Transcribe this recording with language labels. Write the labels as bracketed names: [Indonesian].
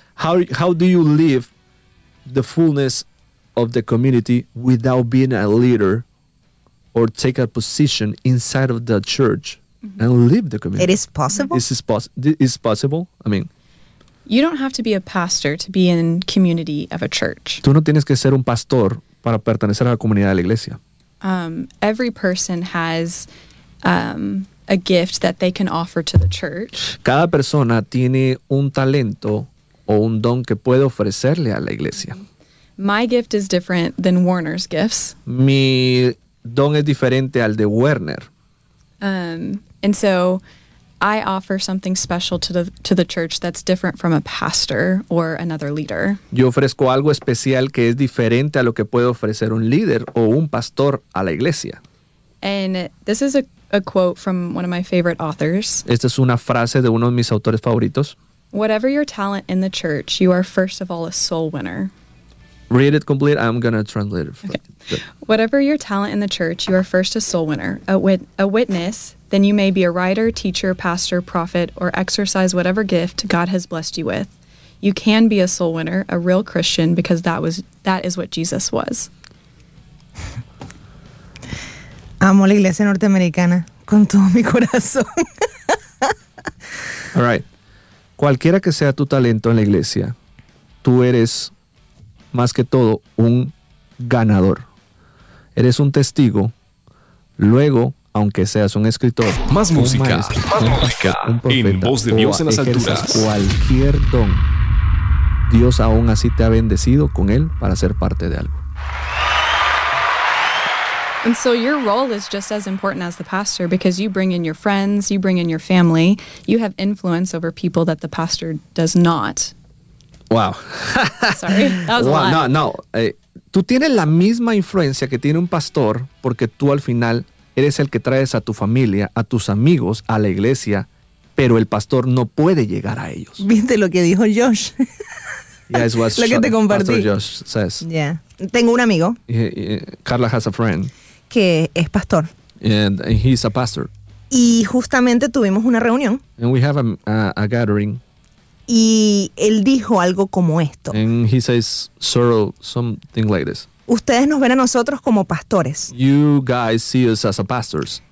[English] How do you live the fullness of the community without being a leader or take a position inside of the church, mm-hmm, and live the community? It is possible. This is possible. I mean, you don't have to be a pastor to be in community of a church. [Spanish] Tú no tienes que ser un pastor para pertenecer a la comunidad de la iglesia. [English] Every person has a gift that they can offer to the church. [Spanish] Cada persona tiene un talento o un don que puede ofrecerle a la iglesia. [English] My gift is different than Warner's gifts. [Spanish] Mi don es diferente al de Werner. [English] And so I offer something special to the church that's different from a pastor or another leader. [Spanish] Yo ofrezco algo especial que es diferente a lo que puede ofrecer un líder o un pastor a la iglesia. [English] And this is a quote from one of my favorite authors. [Spanish] Esta es una frase de uno de mis autores favoritos. [English] Whatever your talent in the church, you are first of all a soul winner. Read it complete. I'm going to translate it. Okay. Whatever your talent in the church, you are first a soul winner, a witness. Then you may be a writer, teacher, pastor, prophet, or exercise whatever gift God has blessed you with. You can be a soul winner, a real Christian, because that is what Jesus was. [Spanish] Amo la iglesia norteamericana con todo mi corazón. [English] All right. [Spanish] Cualquiera que sea tu talento en la iglesia, tú eres más que todo un ganador. Eres un testigo. Luego, aunque seas un escritor, más música, maestro, más música, un profeta, en voz de Dios en las alturas, cualquier don, Dios aún así te ha bendecido con él para ser parte de algo. [English] And so your role is just as important as the pastor, because you bring in your friends, you bring in your family, you have influence over people that the pastor does not. Wow. Sorry, that was a lot. No. [Spanish] Tú tienes la misma influencia que tiene un pastor, porque tú al final eres el que traes a tu familia, a tus amigos, a la iglesia, pero el pastor no puede llegar a ellos. ¿Viste lo que dijo Josh? [English] Yeah, it's what [Spanish] lo que te compartí. [English] Pastor Josh says. [Spanish] Yeah. Tengo un amigo. [English] Carla has a friend. [Spanish] Que es pastor. [English] And he's a pastor. [Spanish] Y justamente tuvimos una reunión. [English] And we have a gathering. [Spanish] Y él dijo algo como esto. [English] And he says sort of something like this. [Spanish] Ustedes nos ven a nosotros como pastores. [English] You guys see us as a pastors.